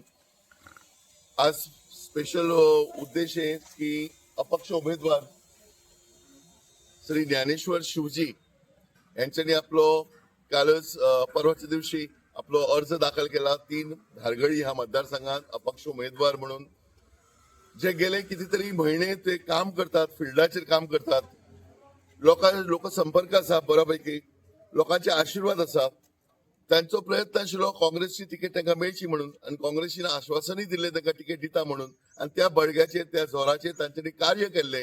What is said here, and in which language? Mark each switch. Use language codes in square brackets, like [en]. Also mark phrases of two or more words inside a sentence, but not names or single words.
[mr] आज स्पेशल उद्देश आहे की अपक्ष उमेदवार श्री ज्ञानेश्वर शिवजी यांच्यानी आपलो कालच परवाच्या दिवशी आपलो अर्ज दाखल केला 3 धारगळी ह्या मतदारसंघात अपक्ष उमेदवार म्हणून जे गेले कितीतरी महिने ते काम करतात, फिल्डाचेर काम करतात. [kok] लोकसंपर्क आसा बऱ्यापैकी, लोकांचे आशीर्वाद आसा. त्यांचो प्रयत्न आशिल्लो काँग्रेसची तिकेट तांकां मेळची म्हणून आणि काँग्रेसीन आश्वासनय दिले तांकां तिकेट दिता म्हणून आणि त्या बळग्याचेर त्या जोराचेर तांच्यांनी कार्य केले.